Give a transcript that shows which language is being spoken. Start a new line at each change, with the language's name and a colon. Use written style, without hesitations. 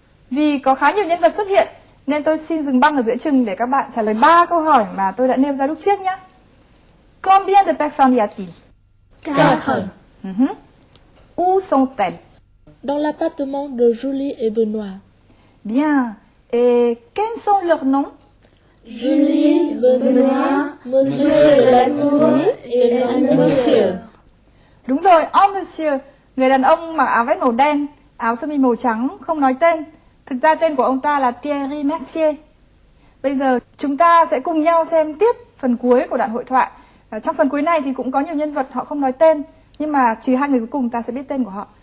Vietnamese: Vì có khá nhiều nhân vật xuất hiện Nên tôi xin dừng băng ở giữa chừng để các bạn trả lời 3 câu hỏi mà tôi đã nêu ra lúc trước nhé.
French: Combien de personnes y a-t-il? 4. Où sont-elles? Dans l'appartement de Julie et Benoît. Bien. Et quels sont leurs noms? Julie, Benoît, Monsieur de la Tour et Monsieur.
Vietnamese: Đúng rồi, oh monsieur. Người đàn ông mặc áo vest màu đen, áo sơ mi màu trắng, không nói tên. Thực ra tên của ông ta là Thierry Mercier. Bây giờ chúng ta sẽ cùng nhau xem tiếp phần cuối của đoạn hội thoại. Trong phần cuối này thì cũng có nhiều nhân vật họ không nói tên, nhưng mà trừ 2 người cuối cùng ta sẽ biết tên của họ.